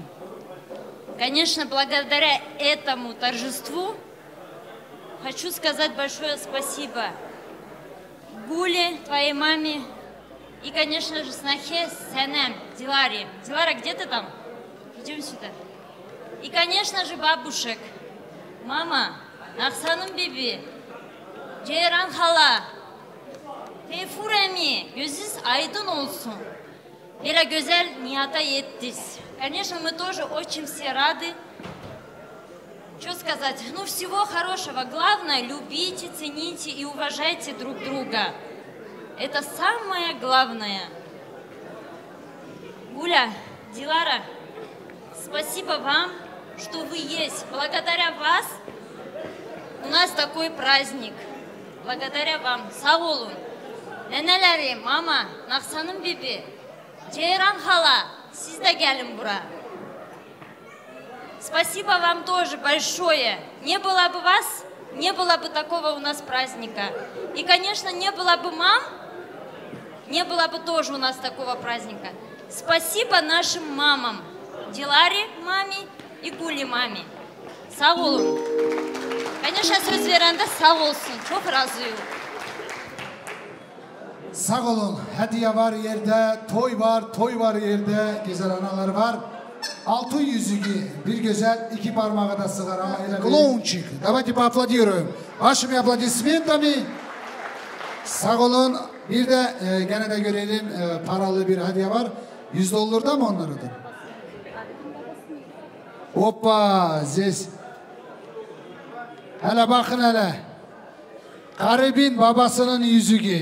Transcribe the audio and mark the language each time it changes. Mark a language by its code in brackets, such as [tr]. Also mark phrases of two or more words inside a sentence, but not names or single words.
[ru] Конечно, благодаря этому торжеству хочу сказать большое спасибо Гуле, твоей маме и, конечно же, снохе Сянам, Диларе. Дилара, где ты там? Идем сюда. И, конечно же, бабушек. Мама, Нахсаным биби, [tr] Ceyran hala, Teyfur emi, gözünüz aydın olsun. Böyle güzel niyata yettiniz. [ru] Конечно, мы тоже очень все рады. Что сказать? Ну, всего хорошего. Главное, любите, цените и уважайте друг друга. Это самое главное. Гуля, Дилара, спасибо вам, что вы есть. Благодаря вас у нас такой праздник. Благодаря вам. [tr] Sağ olun. Neneleri, mama, Nahsanım bibi, Ceyran hala, siz de gelin buraya. [ru] Спасибо вам тоже большое. Не было бы вас, не было бы такого у нас праздника. И, конечно, не было бы мам, не было бы тоже у нас такого праздника. Спасибо нашим мамам. Диларе маме и Гуле маме. [tr] Sağ olun. Конечно, söz verende sağ olsun. Çok razıyım. Sağ olun. Hediye var yerde, toy var yerde. Güzel analar var. Altın yüzüğü, bir güzel, iki parmağı da sığar. [ru] Клоунчик. Давайте поаплодируем. Вашими аплодисментами. [tr] Sağ olun. Bir de gene de görelim paralı bir hediye var. $100 da mı onlara da? Hoppa, здесь. Hele bakın hele. Garibin babasının yüzüğü.